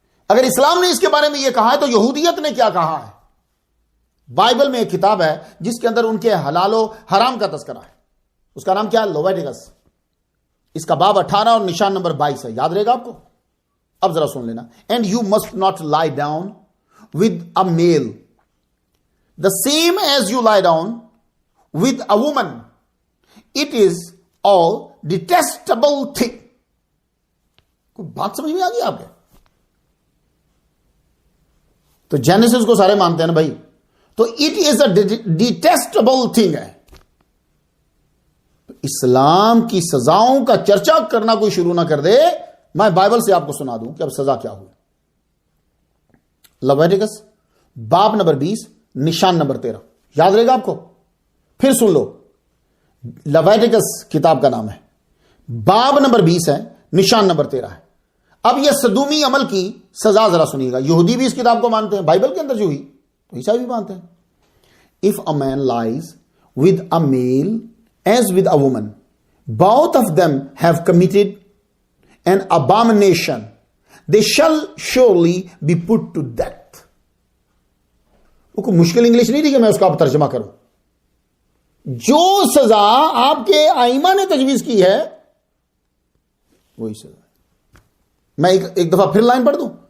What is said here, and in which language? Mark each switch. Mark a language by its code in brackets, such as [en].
[ur] اگر اسلام نے اس کے بارے میں یہ کہا ہے تو یہودیت نے کیا کہا ہے؟ بائبل میں ایک کتاب ہے جس کے اندر ان کے حلال و حرام کا تذکرہ ہے. اس کا نام کیا ہے؟ لیویٹیکس. اس کا باب 18 اور نشان نمبر 22 ہے. یاد رہے گا آپ کو؟ اب ذرا سن لینا. [en] And you must not lie down with a male the same as you lie down with a woman. It is all detestable thing. [ur] کوئی بات سمجھ میں آ گئی آپ کے؟ تو جینیسس کو سارے مانتے ہیں نا بھائی. [en] تو it is a detestable thing ہے. [ur] اسلام کی سزاؤں کا چرچا کرنا کوئی شروع نہ کر دے. میں بائبل سے آپ کو سنا دوں کہ اب سزا کیا ہوئی. لیویٹیکس باب نمبر 20 نشان نمبر 13. یاد رہے گا آپ کو؟ پھر سن لو. لیویٹیکس کتاب کا نام ہے، باب نمبر 20 ہے، نشان نمبر 13 ہے. اب یہ صدومی عمل کی سزا ذرا سنیے گا. یہودی بھی اس کتاب کو مانتے ہیں، بائبل کے اندر جو ہوئی تو عیسائی بھی مانتے ہیں. [en] If a man lies with a male as with a woman, both of them have committed an abomination. They shall surely be put to death. [ur] کوئی مشکل انگلش نہیں تھی کہ میں اس کا ترجمہ کروں. جو سزا آپ کے ائمہ نے تجویز کی ہے وہی سزا. میں ایک دفعہ پھر لائن پڑھ دوں.